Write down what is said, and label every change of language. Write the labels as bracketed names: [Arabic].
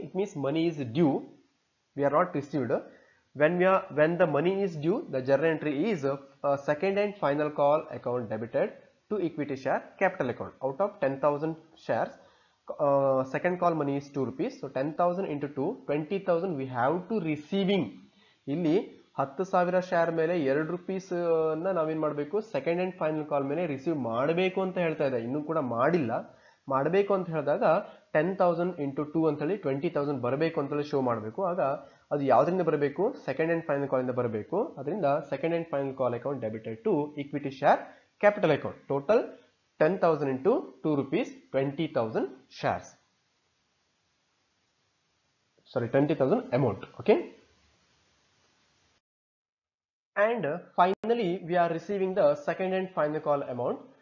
[English] It means money is due, we are not received. When the money is due, the journal entry is second and final call account debited to equity share capital account. Out of 10,000 shares, second call money is 2 rupees. So 10,000 into 2, 20,000 we have to receiving. [Kannada] ಇಲ್ಲಿ 10,000 share ಮೇಲೆ 2 rupees ನಾವೇನ್ ಮಾಡಬೇಕು, second and final call ಮೇಲೆ receive ಮಾಡಬೇಕು ಅಂತ ಹೇಳ್ತಾ ಇದೆ. ಇನ್ನೂ ಕೂಡ ಮಾಡಿಲ್ಲ. ಮಾಡಬೇಕು ಅಂತ ಹೇಳಿದಾಗ 10,000 ಇಂಟು 2 ಅಂತೇಳಿ 20,000 ಬರಬೇಕು ಅಂತೇಳಿ ಶೋ ಮಾಡಬೇಕು. ಆಗ ಅದು ಯಾವ್ದ್ರಿಂದ ಬರಬೇಕು, ಸೆಕೆಂಡ್ ಅಂಡ್ ಫೈನಲ್ ಕಾಲ್ ಇಂದ ಬರಬೇಕು. ಅದರಿಂದ second and final call account debited to equity share capital account. [English] Total 10,000 into 2 rupees, 20,000 shares. Sorry, 20,000 amount. Okay. And finally, we are receiving the second and final call amount.